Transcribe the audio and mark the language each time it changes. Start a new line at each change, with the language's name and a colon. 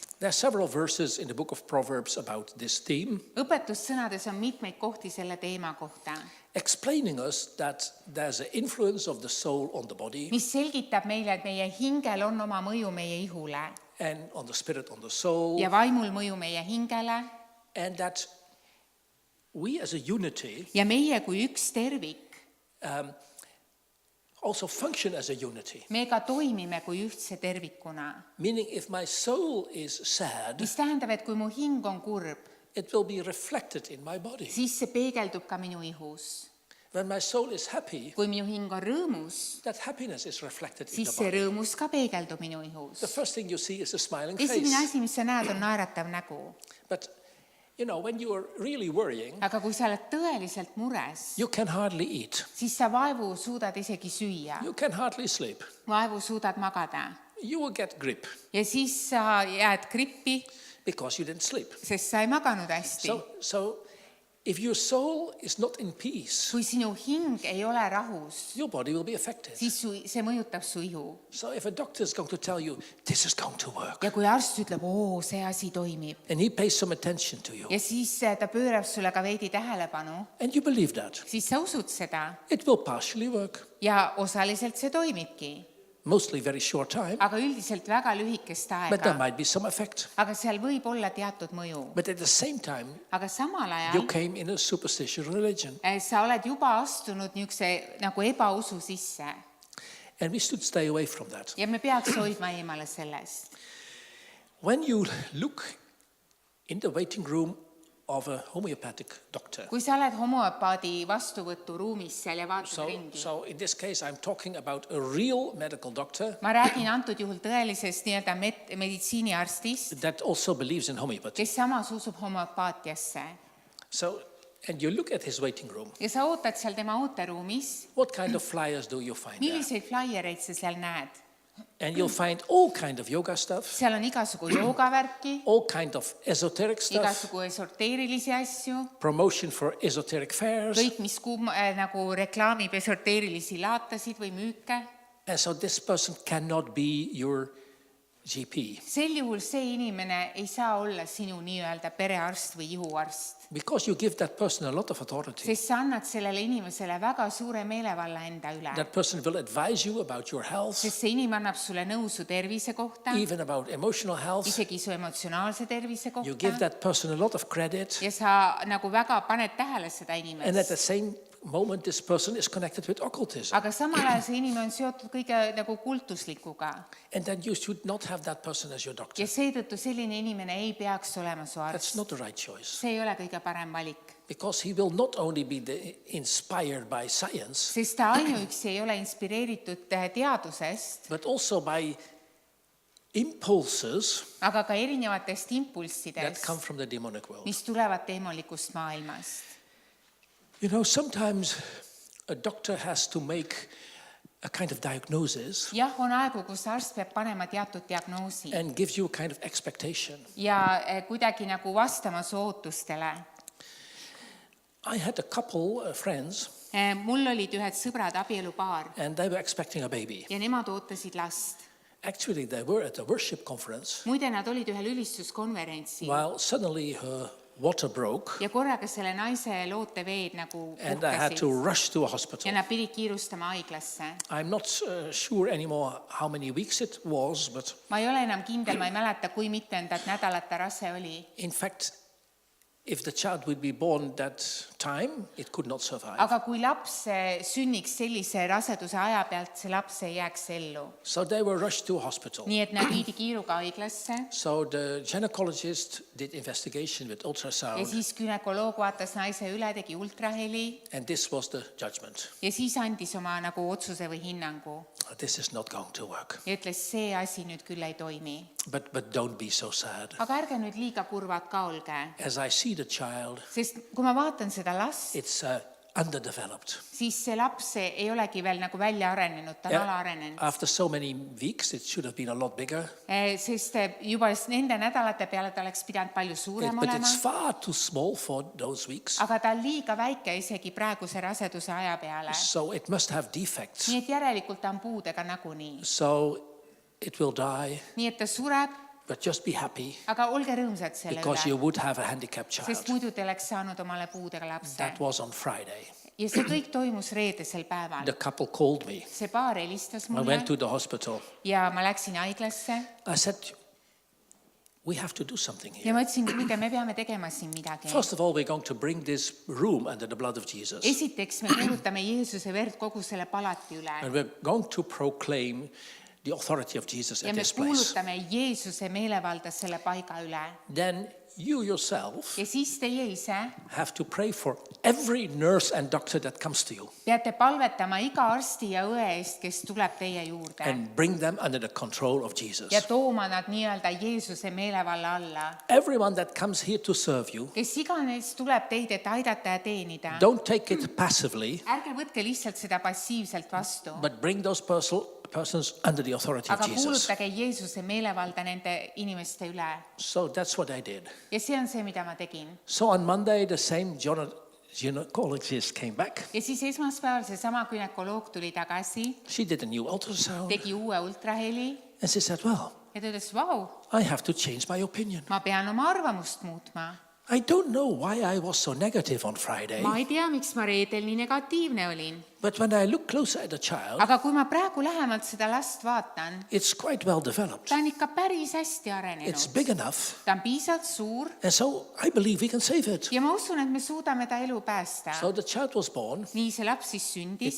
English: There are several verses in the book of Proverbs about this theme,
Estonian: Õpetussõnades on mitmeid kohti selle teema kohta,
English: explaining us that there's an influence of the soul on the body
Estonian: mis selgitab meile, et meie hingel on oma mõju meie ihule
English: and on the spirit on the soul,
Estonian: ja vaimul mõju meie hingele
English: and that we as a unity
Estonian: ja meie kui üks tervik,
English: also function as a unity.
Estonian: me ka toimime kui ühtse tervikuna.
English: Meaning if my soul is sad,
Estonian: Mis tähendab, et kui mu hing on kurb,
English: it will be reflected in my body.
Estonian: siis see peegeldub ka minu ihus.
English: When my soul is happy,
Estonian: Kui minu hing on rõõmus,
English: that happiness is reflected in
Estonian: siis
English: the
Estonian: see
English: body.
Estonian: rõõmus ka peegeldub minu ihus.
English: The first thing you see is a smiling
Estonian: Esimene
English: face.
Estonian: asi, mis sa näed, on naeratav nägu.
English: But you know, when you are really worrying,
Estonian: Aga kui sa oled tõeliselt mures,
English: you can hardly eat.
Estonian: siis sa vaevu suudad isegi süüa,
English: You can hardly sleep.
Estonian: vaevu suudad magada
English: You will get grip
Estonian: ja siis sa jääd grippi,
English: because you didn't sleep.
Estonian: sest sa ei maganud hästi.
English: So if your soul is not in peace,
Estonian: Kui sinu hing ei ole rahus,
English: your body will be affected.
Estonian: siis see mõjutab su ihu.
English: So if a doctor is going to tell you, this is going to work,
Estonian: Ja kui arst ütleb, see asi toimib
English: and he pays some attention to you,
Estonian: ja siis ta pöörab sulle ka veidi tähelepanu,
English: and you believe that,
Estonian: siis sa usud seda
English: it will partially work.
Estonian: ja osaliselt see toimibki,
English: Mostly very short time,
Estonian: aga üldiselt väga lühikest
English: but there
Estonian: aega.
English: might be some effect.
Estonian: Aga seal võib olla teatud mõju.
English: But at the same time,
Estonian: Aga samal
English: you
Estonian: ajal
English: came in a superstitious religion.
Estonian: sa oled juba astunud niisuguse nagu ebausu sisse
English: And we should stay away from that.
Estonian: ja me peaks hoidma eemale sellest.
English: When you look in the waiting room of a homeopathic doctor,
Estonian: Kui sa oled homöopaadi vastuvõturuumis seal ja vaatad ringi,
English: so in this case I'm talking about a real medical doctor
Estonian: ma räägin antud juhul tõelisest nii-öelda meditsiiniarstist,
English: that also believes in homeopathy.
Estonian: kes samas usub homöopaatiasse.
English: So, and you look at his waiting room.
Estonian: Ja sa ootad seal tema ooteruumis,
English: What kind of flyers do you find there?
Estonian: milliseid flaiereid sa seal näed?
English: And you'll find all kind of yoga stuff,
Estonian: Seal on igasugu joogavärki,
English: all kind of esoteric stuff,
Estonian: igasugu esoteerilisi asju,
English: promotion for esoteric fairs.
Estonian: kõik, mis nagu reklaamib esoteerilisi laatasid või müüke.
English: And so this person cannot be your GP
Estonian: Sel juhul see inimene ei saa olla sinu nii-öelda perearst või ihuarst,
English: because you give that person a lot of authority.
Estonian: sest sa annad sellele inimesele väga suure meelevalla enda üle.
English: That person will advise you about your health,
Estonian: Sest see inimene annab sulle nõu su tervise kohta,
English: even about emotional health.
Estonian: isegi su emotsionaalse tervise
English: You give
Estonian: kohta
English: that person a lot of credit.
Estonian: ja sa nagu väga paned tähele seda
English: And at the
Estonian: inimest.
English: same moment, this person is connected with occultism.
Estonian: Aga samal ajal see inimene on seotud kõige nagu kultuslikuga
English: And then you should not have that person as your doctor.
Estonian: ja seetõttu selline inimene ei peaks olema su
English: That's
Estonian: arst.
English: not the right choice.
Estonian: See ei ole kõige parem valik,
English: Because he will not only be inspired by science,
Estonian: sest ta ainuüksi ei ole inspireeritud teadusest,
English: but also by impulses
Estonian: aga ka erinevatest
English: that
Estonian: impulssidest,
English: come from the demonic world.
Estonian: mis tulevad teemolikust maailmast.
English: You know, sometimes a doctor has to make a kind of diagnosis
Estonian: Jah, on aegu, kus arst peab panema teatud diagnoosi
English: and gives you a kind of expectation.
Estonian: ja kuidagi nagu vastama su ootustele.
English: I had a couple friends
Estonian: Mul olid ühed sõbrad, abielupaar,
English: and they were expecting a baby.
Estonian: ja nemad ootasid last.
English: Actually, they were at a worship conference
Estonian: Muide, nad olid ühel ülistuskonverentsil
English: while suddenly her water broke
Estonian: ja korraga selle naise looteveed nagu
English: and I had to
Estonian: puhkesid
English: rush to a
Estonian: ja
English: hospital.
Estonian: nad pidid kiirustama haiglasse.
English: I'm not sure anymore how many weeks it was, but
Estonian: Ma ei ole enam kindel, ma ei mäleta, kui mitmendat nädalat ta rase oli.
English: in fact, if the child would be born that time, it could not survive.
Estonian: aga kui laps sünniks sellise raseduse aja pealt, see laps ei jääks ellu.
English: So they were rushed to a hospital.
Estonian: Nii et nad viidi kiiruga haiglasse
English: So the gynecologist did investigation with
Estonian: ja
English: ultrasound,
Estonian: siis gümnakoloog vaatas naise üle, tegi ultraheli
English: and this was the judgment.
Estonian: ja siis andis oma nagu otsuse või hinnangu
English: This is not going to work.
Estonian: ja ütles, see asi nüüd küll ei toimi.
English: But don't be so sad.
Estonian: aga ärge nüüd liiga kurvad ka olge,
English: As I see the child,
Estonian: sest kui ma vaatan seda last,
English: it's underdeveloped.
Estonian: siis see laps ei olegi veel nagu välja arenenud, ta on alaarenenud.
English: After so many weeks, it should have been a lot bigger.
Estonian: Sest juba nende nädalate peale ta oleks pidanud palju suurem
English: But
Estonian: olema,
English: it's far too small for those weeks.
Estonian: aga ta on liiga väike isegi praeguse raseduse aja peale.
English: So it must have defects.
Estonian: nii et järelikult ta on puudega nagunii.
English: So it will die,
Estonian: nii et ta sureb,
English: but just be happy
Estonian: aga olge rõõmsad selle
English: because you
Estonian: üle,
English: would have a handicapped
Estonian: sest
English: child.
Estonian: muidu te oleks saanud omale puudega lapse.
English: That was on Friday.
Estonian: ja see kõik toimus reedesel päeval.
English: The couple called me.
Estonian: see paar helistas
English: I
Estonian: mulle
English: went to the hospital.
Estonian: ja ma läksin haiglasse
English: I said, we have to do something
Estonian: ja
English: here.
Estonian: ma ütlesin, kuulge, me peame tegema siin midagi.
English: First of all, we're going to bring this room under the blood of Jesus.
Estonian: esiteks me kuulutame Jeesuse verd kogu selle palati üle
English: And we're going to proclaim the authority of Jesus
Estonian: ja
English: at
Estonian: me
English: this place.
Estonian: kuulutame Jeesuse meelevalda selle paiga üle.
English: Then you yourself
Estonian: ja siis teie ise
English: have to pray for every nurse and doctor that comes to you
Estonian: peate palvetama iga arsti ja õe eest, kes tuleb teie juurde
English: and bring them under the control of Jesus.
Estonian: ja tooma nad nii-öelda Jeesuse meelevalla alla.
English: Everyone that comes here to serve you,
Estonian: kes iganes tuleb teid, et aidata ja teenida,
English: don't take it passively,
Estonian: ärge võtke lihtsalt seda passiivselt vastu,
English: but bring those persons under the authority of
Estonian: aga
English: Jesus.
Estonian: kuulutage Jeesuse meelevalda nende inimeste üle.
English: So that's what I did.
Estonian: ja see on see, mida ma tegin.
English: So on Monday, the same gynecologist came back.
Estonian: ja siis esmaspäeval seesama gümnakoloog tuli tagasi,
English: She did a new ultrasound
Estonian: tegi uue ultraheli
English: and she said, well,
Estonian: ja ta ütles, vau,
English: I have to change my opinion.
Estonian: ma pean oma arvamust muutma.
English: I don't know why I was so negative on Friday,
Estonian: ma ei tea, miks ma reedel nii negatiivne olin,
English: but when I look closer at the child,
Estonian: aga kui ma praegu lähemalt seda last vaatan,
English: it's quite well developed.
Estonian: ta on ikka päris hästi
English: It's
Estonian: arenenud.
English: big enough,
Estonian: ta on piisavalt suur
English: and so I believe we can save it.
Estonian: ja ma usun, et me suudame ta elu päästa.
English: So the child was born.
Estonian: nii see laps siis sündis